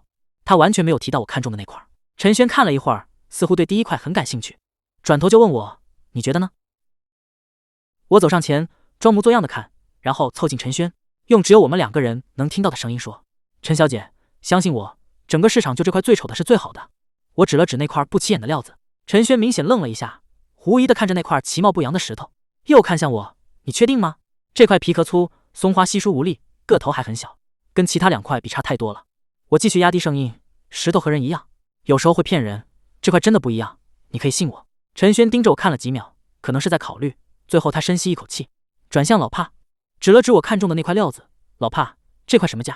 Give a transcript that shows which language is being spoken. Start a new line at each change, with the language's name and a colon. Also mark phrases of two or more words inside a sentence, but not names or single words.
Chinese: 他完全沒有提到我看中的那塊。陳軒看了一會兒，似乎對第一塊很感興趣，轉頭就問我：你覺得呢？我走上前，裝模作樣的看，然後湊近陳軒，用只有我們2個人能聽到的聲音說：陳小姐，相信我， 整个市場就這塊最醜的是最好的。我指了指那塊不起眼的料子。陳軒明顯愣了一下，狐疑地看着那塊其貌不揚的石頭，又看向我，你確定嗎？這塊皮殼粗，松花稀疏無力，個頭還很小，跟其他2塊比差太多了。我繼續壓低聲音，石頭和人一樣，有時候會騙人，這塊真的不一樣，你可以信我。陳軒盯着我看了幾秒，可能是在考慮，最後他深吸一口氣，轉向老帕，指了指我看中的那塊料子，老帕，這塊什麼價？